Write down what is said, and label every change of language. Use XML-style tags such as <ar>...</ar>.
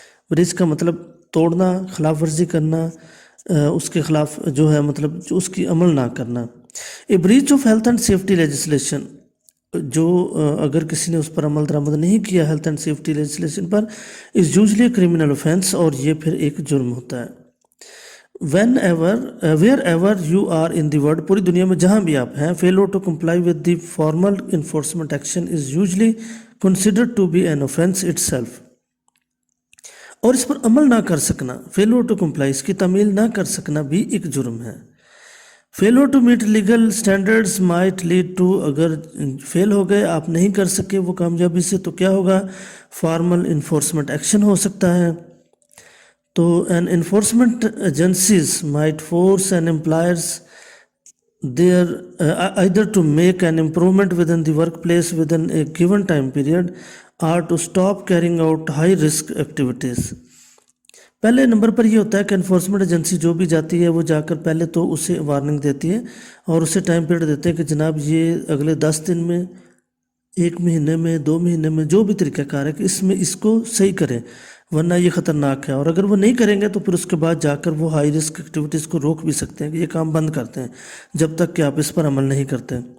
<ur>breach کا مطلب توڑنا، خلاف ورزی کرنا، اس کے خلاف جو ہے مطلب جو اس کی عمل نہ کرنا.</ur> <en>A breach of health and safety legislation،</en> <ur>جو اگر کسی نے اس پر عمل درآمد نہیں کیا health and safety legislation per,</ur> <en>is usually a criminal offense،</en> <ur>اور یہ پھر ایک جرم ہوتا ہے.</ur> <en>wherever you are in the world،</en> <ur>پوری دنیا میں جہاں بھی آپ ہیں،</ur> <en>failure to comply with the formal enforcement action is usually considered to be an offense itself.</en> <ur>اور اس پر عمل نہ کر سکنا،</ur> <en>failure to comply،</en> <ur>اس کی تعمیل نہ کر سکنا بھی ایک جرم ہے.</ur> <en>failure to meet legal standards might lead to،</en> <ur>اگر فیل ہو گئے، آپ نہیں کر سکے وہ کامیابی سے، تو کیا ہوگا؟</ur> <en>formal enforcement action</en> <ur>ہو سکتا ہے.</ur> <en>تو an enforcement agencies might force an employers their either to make an improvement within the workplace within a given time period or to stop carrying out high risk activities.</en> <ur>پہلے number پر یہ ہوتا ہے کہ enforcement agency جو بھی جاتی ہے وہ جا کر پہلے تو اسے وارننگ دیتی ہے اور اسے ٹائم پیریڈ دیتے ہیں کہ جناب یہ اگلے 10 دن میں، 1 مہینے میں، 2 مہینے میں، جو بھی طریقہ کار ہے کہ اس میں اس کو صحیح کریں. ورنہ یہ خطرناک ہے، اور اگر وہ نہیں کریں گے تو پھر اس کے بعد جا کر وہ ہائی رسک ایکٹیویٹیز کو روک بھی سکتے ہیں کہ یہ کام بند کرتے ہیں جب تک کہ آپ اس پر عمل نہیں کرتے۔</ur>